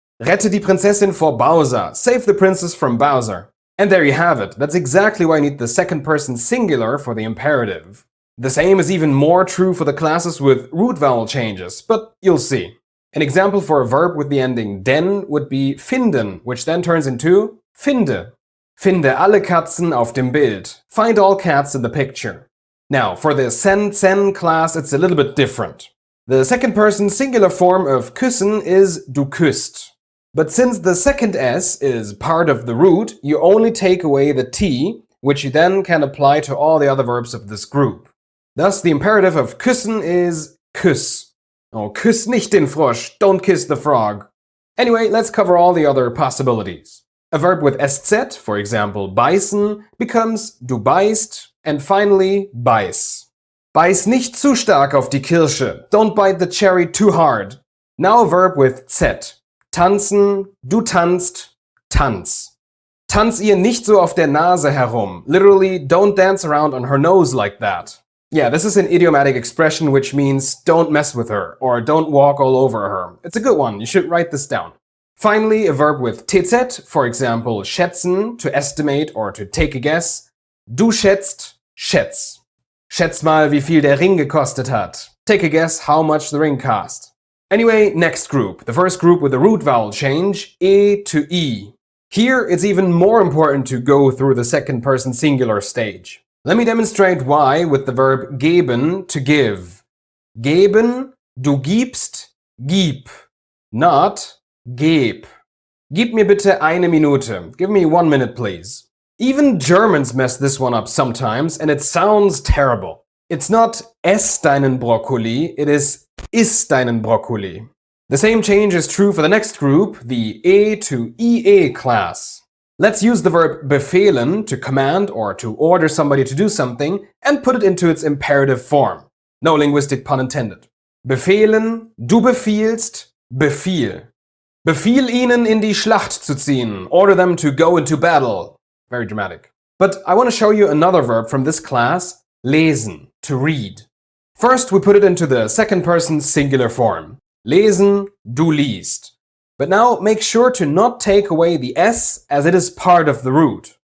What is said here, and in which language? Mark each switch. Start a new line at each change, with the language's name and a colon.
German: Rette die Prinzessin vor Bowser,
English: save the princess from Bowser. And there you have it, that's exactly why you need the second person singular for the imperative. The same is even more true for the classes with root vowel changes, but you'll see. An example for a verb with the ending den would be finden, which then turns into finde.
German: Finde alle Katzen auf dem Bild.
English: Find all cats in the picture. Now, for the sen class, it's a little bit different. The second person singular form of küssen is
German: du küsst.
English: But since the second s is part of the root, you only take away the t, which you then can apply to all the other verbs of this group. Thus, the imperative of küssen is küss. Oh,
German: küss nicht den Frosch,
English: don't kiss the frog. Anyway, let's cover all the other possibilities. A verb with sz, for example, beißen, becomes
German: du beißt,
English: and finally, beiß.
German: Beiß nicht zu stark auf die Kirsche,
English: don't bite the cherry too hard. Now a verb with z.
German: Tanzen, du tanzt, tanz. Tanz ihr nicht so auf der Nase herum.
English: Literally, don't dance around on her nose like that. Yeah, this is an idiomatic expression which means don't mess with her or don't walk all over her. It's a good one, you should write this down. Finally, a verb with TZ, for example, schätzen, to estimate or to take a guess.
German: Du schätzt, schätz. Schätz mal, wie viel der Ring gekostet hat.
English: Take a guess how much the ring cost. Anyway, next group. The first group with the root vowel change, E to E. Here, it's even more important to go through the second person singular stage. Let me demonstrate why with the verb geben, to give.
German: Geben, du gibst, gib.
English: Not
German: geb. Gib mir bitte eine Minute.
English: Give me 1 minute, please. Even Germans mess this one up sometimes, and it sounds terrible. It's not
German: ess deinen Brokkoli,
English: it is
German: deinen Brokkoli.
English: The same change is true for the next group, the E to EA class. Let's use the verb befehlen, to command or to order somebody to do something, and put it into its imperative form. No linguistic pun intended.
German: Befehlen, du befiehlst, befiehl. Befiehl ihnen in die Schlacht zu ziehen.
English: Order them to go into battle. Very dramatic. But I want to show you another verb from this class, lesen, to read. First, we put it into the second person singular form.
German: Lesen, du liest.
English: But now make sure to not take away the S, as it is part of the root.